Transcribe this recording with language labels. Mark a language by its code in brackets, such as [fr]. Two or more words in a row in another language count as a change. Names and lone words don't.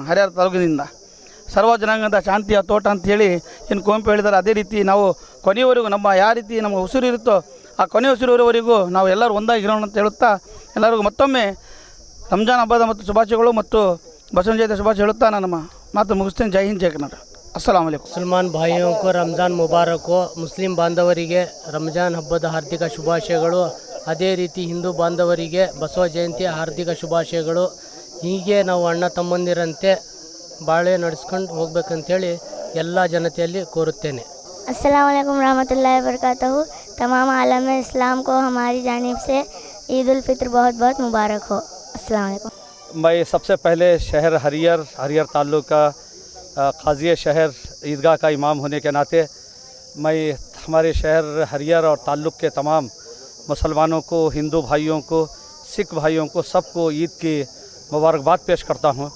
[kn] ಹರಿಹರ ತಾಲೂಕಿನಿಂದ ಸರ್ವ ಜನಾಂಗದ ಶಾಂತಿಯ ತೋಟ ಅಂಥೇಳಿ ಏನು ಕುವೆಂಪು ಹೇಳಿದ್ದಾರೆ, ಅದೇ ರೀತಿ ನಾವು ಕೊನೆಯವರೆಗೂ ನಮ್ಮ ಯಾವ ರೀತಿ ನಮ್ಮ ಉಸಿರು ಇರುತ್ತೋ ಆ ಕೊನೆ ಉಸಿರುವರೆಗೂ ನಾವು ಎಲ್ಲರೂ ಒಂದಾಗಿರೋಣ ಅಂತ ಹೇಳುತ್ತಾ ಎಲ್ಲರಿಗೂ ಮತ್ತೊಮ್ಮೆ ರಂಜಾನ್ ಹಬ್ಬದ ಮತ್ತು ಶುಭಾಶಯಗಳು ಮತ್ತು ಬಸವಣ್ಣ ಜಯಂತಿ ಶುಭಾಶಯ ಹೇಳುತ್ತಾ ನಾನು ನಮ್ಮ ಮಾತು ಮುಗಿಸ್ತೇನೆ. ಜೈ ಹಿಂದ್, ಜೈ ಕರ್ನಾಟಕ. [ar] السلام عليكم. [hi] मुसलमान भाइयों को रमज़ान मुबारक. [kn] ಮುಸ್ಲಿಂ ಬಾಂಧವರಿಗೆ ರಂಜಾನ್ ಹಬ್ಬದ ಹಾರ್ದಿಕ ಶುಭಾಶಯಗಳು. ಅದೇ ರೀತಿ ಹಿಂದೂ ಬಾಂಧವರಿಗೆ ಬಸವ ಜಯಂತಿಯ ಹಾರ್ದಿಕ ಶುಭಾಶಯಗಳು. ಹೀಗೆ ನಾವು ಅಣ್ಣ ತಮ್ಮಂದಿರಂತೆ ಬಾಳೆ ನಡೆಸ್ಕೊಂಡು ಹೋಗ್ಬೇಕಂತೇಳಿ ಎಲ್ಲ ಜನತೆಯಲ್ಲಿ ಕೋರುತ್ತೇನೆ. [ar] السلام عليكم ورحمة الله وبركاته. [hi] तमाम आलम इस्लाम को हमारी जानिब से ईद उल फित्र बहुत बहुत मुबारक हो. [ar] السلام عليكم. [hi] मैं सबसे पहले शहर हरिहर ताल्लुक का काजी शहर ईदगाह का इमाम होने के नाते मैं हमारे शहर हरिहर और ताल्लुक के तमाम मुसलमानों को, हिंदू भाइयों को, सिख भाइयों को, सबको ईद की मुबारकबाद पेश करता हूँ.